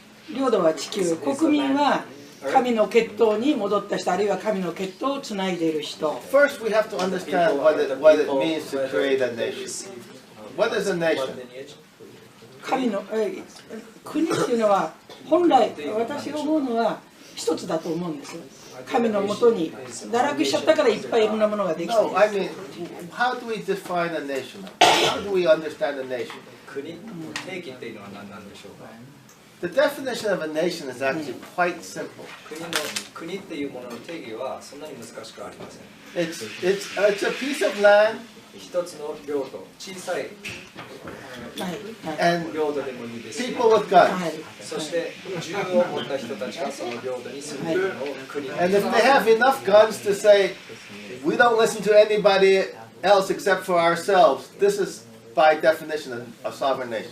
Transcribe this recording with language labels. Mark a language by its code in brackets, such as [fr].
[ja] 領土は地球、国民は神の血統に戻った人、あるいは神の血統をつないでいる人。 [en] First, we have to understand what it means to create a nation. What is a nation? [ja] 神の国っていうのは本来私が思うのは一つだと思うんですよ。神のもとに堕落しちゃったからいっぱいいろんなものができている。 [en] No, I mean, how do we define a nation? How do we understand a nation? [ja] 国、定義っていうのは何なんでしょうか。 [en] The definition of a nation is actually quite simple. [ja] 国っていうものの定義はそんなに難しくありません。 [en] It's a piece of land. [ja] 一つの領土、小さい [en] and [ja] 領土でもいいですし、 [en] people with guns. [ja] そして銃を持った人たちがその領土に住んでいるのを国。 [en] And if they have enough guns to say, we don't listen to anybody else except for ourselves, this is by definition a sovereign nation.